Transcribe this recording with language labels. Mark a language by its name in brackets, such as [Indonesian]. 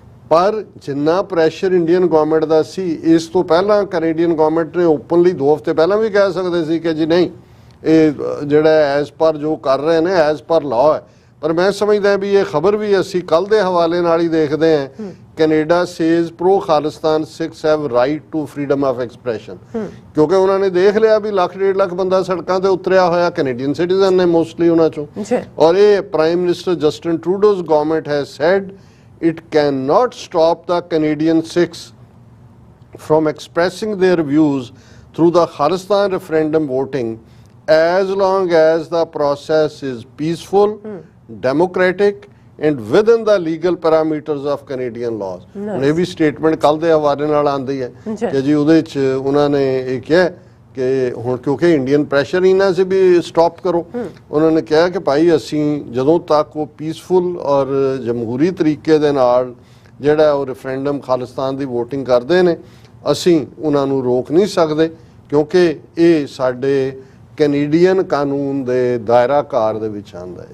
[Punjabi] ਪਰ ਜਿੰਨਾ pressure Indian government ਦਾ ਸੀ, ਇਸ ਤੋਂ ਪਹਿਲਾਂ ਕੈਨੇਡੀਅਨ ਗਵਰਨਮੈਂਟ ਨੇ ਓਪਨਲੀ 2 ਹਫ਼ਤੇ ਪਹਿਲਾਂ ਵੀ ਕਹਿ ਸਕਦੇ ਸੀ ਕਿ ਜੀ ਨਹੀਂ, ਇਹ ਜਿਹੜਾ ਐਜ਼ ਪਰ ਜੋ ਕਰ ਰਹੇ ਨੇ ਐਜ਼ ਪਰ ਲਾਅ ਹੈ, ਪਰ ਮੈਂ ਸਮਝਦਾ ਵੀ ਇਹ ਖਬਰ ਵੀ ਅਸੀਂ ਕੱਲ ਦੇ ਹਵਾਲੇ ਨਾਲ ਹੀ ਦੇਖਦੇ ਹਾਂ। [English] Canada says pro Khalistan Sikhs have right to freedom of expression, [Punjabi] ਕਿਉਂਕਿ ਉਹਨਾਂ ਨੇ ਦੇਖ ਲਿਆ ਵੀ 1.5 ਲੱਖ ਬੰਦਾ ਸੜਕਾਂ ਤੇ ਉਤਰਿਆ ਹੋਇਆ ਕੈਨੇਡੀਅਨ ਸਿਟੀਜ਼ਨ ਨੇ ਮੋਸਟਲੀ ਉਹਨਾਂ ਚੋਂ। ਔਰ ਇਹ [English] Prime minister Justin Trudeau's government has said it can not stop the Canadian Sikhs from expressing their views through the Khalistan referendum voting as long as the process is peaceful, democratic and within the legal parameters of Canadian laws। [Punjabi] ਹੁਣ ਇਹ ਵੀ statement ਕੱਲ ਦੇ ਹਵਾਲੇ ਨਾਲ ਆਂਦੀ ਹੈ ਕਿ ਜੀ ਉਹਦੇ ਚ ਉਹਨਾਂ ਨੇ ਇਹ ਕਿਹਾ ਕਿ ਹੁਣ ਕਿਉਂਕਿ ਇੰਡੀਅਨ ਪ੍ਰੈਸ਼ਰ ਇਹਨਾਂ ਸੀ ਵੀ ਸਟਾਪ ਕਰੋ, ਉਹਨਾਂ ਨੇ ਕਿਹਾ ਕਿ ਭਾਈ ਅਸੀਂ ਜਦੋਂ ਤੱਕ ਉਹ ਪੀਸਫੁਲ ਔਰ ਜਮਹੂਰੀ ਤਰੀਕੇ ਦੇ ਨਾਲ ਜਿਹੜਾ ਉਹ ਰੈਫਰੈਂਡਮ ਖਾਲਿਸਤਾਨ ਦੀ ਵੋਟਿੰਗ ਕਰਦੇ ਨੇ ਅਸੀਂ ਉਹਨਾਂ ਨੂੰ ਰੋਕ ਨਹੀਂ ਸਕਦੇ, ਕਿਉਂਕਿ ਇਹ ਸਾਡੇ ਕੈਨੇਡੀਅਨ ਕਾਨੂੰਨ ਦੇ ਦਾਇਰਾ ਕਾਰ ਦੇ ਵਿੱਚ ਆਉਂਦਾ ਹੈ।